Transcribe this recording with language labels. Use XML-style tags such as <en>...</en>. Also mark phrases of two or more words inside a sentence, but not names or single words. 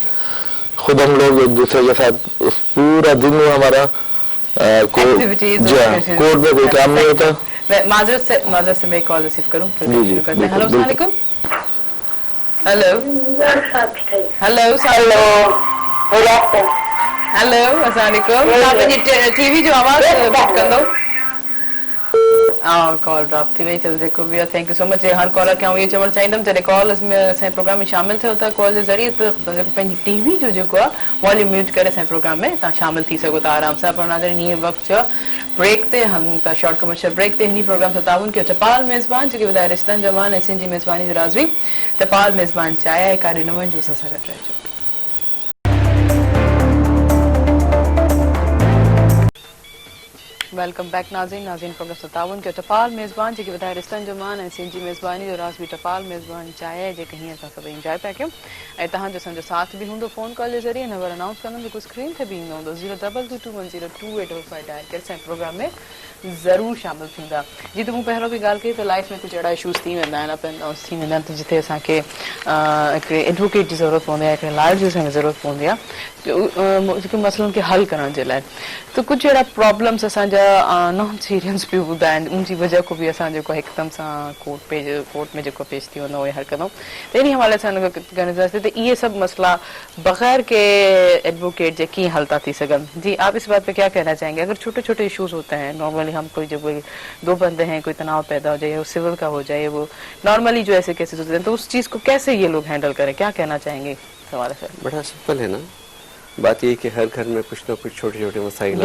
<ur>خود ہم لوگ ایک دوسرے کے ساتھ اس پورا دن میں ہمارا</ur> <en>Activities, discussions.</en> <ur>کورٹ میں کوئی کام نہیں ہوتا. میں معذرت سے میں کال ریسیو کروں پھر جی، جی, شروع کرتے ہیں۔ ہیلو بالکل,</ur> <ar>السلام علیکم.</ar> <en>Hello hello Hello good afternoon.</en> <ar>هيلو السلام عليكم.</ar> <sd>तव्हां पंहिंजी टीवी जो आवाज़ म्यूट कंदो।</sd> <en>Call drop</en> <sd>थी वई, चलो जेको बि आहे</sd> <en>Thank you so much.</en> <sd>हर कॉलर खे आउं इहो चवणु चाहींदमि जॾहिं कॉल में असांजे प्रोग्राम में शामिल थियो था कॉल जे ज़रिए त जेको पंहिंजी टीवी जो जेको आहे वॉल्यूम म्यूट करे असांजे प्रोग्राम में तव्हां शामिल थी सघो था आराम सां। पर नाज़रीन हीअं वक़्तु थियो ब्रेक ते हम था</sd> <en>short commercial break</en> <sd>ते हिन प्रोग्राम सां ताउन कयो टपाल मेज़बान जेके ॿुधाए रिश्तनि जो मान ऐं सिंधी मेज़बानी जो राज़वी टपाल मेज़बान चाहिया आहे काॾे न वञिजो असां सां गॾु रहिजो।</sd> <en>Welcome back</en> <sd>नाज़रीन प्रोग्राम सतावन के टपाल मेज़बान जेके ॿुधाए रिश्तनि जो मान ऐं सिंधी मेज़बानी जो राज़ बि टपाल मेज़बान चाहिए जेके हीअं असां सभई इंजॉय पिया कयूं ऐं तव्हांजो असांजो साथ बि हूंदो फ़ोन कॉल जे ज़रिए।</sd> <en>Number announce</en> <sd>कंदमि जेको स्क्रीन ते बि ईंदो हूंदो 022210285 डायल करे असांजे प्रोग्राम में ज़रूरु शामिल थींदा। जी त मूं पहिरियों बि ॻाल्हि कई त लाइफ में कुझु अहिड़ा इशूज़ थी वेंदा आहिनि</sd> <en>ups and downs</en> <sd>थी वेंदा आहिनि त जिथे असांखे हिकिड़े एडवोकेट जी ज़रूरत पवंदी आहे, हिकिड़े लॉयर जी असांखे ज़रूरत पवंदी आहे जेके मसइलनि खे हल करण जे लाइ। त कुझु अहिड़ा प्रॉब्लम्स असांजा</sd> <en>non serious</en> <sd>बि हूंदा आहिनि उनजी वजह को बि असां जेको हिकदमि सां कोर्ट में जेको पेश थी वञो उहे हल कंदो त इन हवाले सां त इहे सभु मसला बग़ैर के एडवोकेट जे कीअं हल था थी सघनि।</sd> <ur>جی آپ اس بات پہ کیا کہنا چاہیں گے؟ اگر چھوٹے چھوٹے ایشوز ہوتے ہیں نارملی ہم کوئی جب دو بندے ہیں کوئی تناؤ پیدا ہو جائے وہ سول کا ہو جائے وہ نارملی جو ایسے کیسز ہوتے ہیں تو اس چیز کو کیسے یہ لوگ ہینڈل کریں، کیا کہنا چاہیں گے سوال ہے? بڑا سمپل ہے نا، بات یہ کہ ہر گھر میں کچھ نہ کچھ چھوٹے چھوٹے مسائل</ur>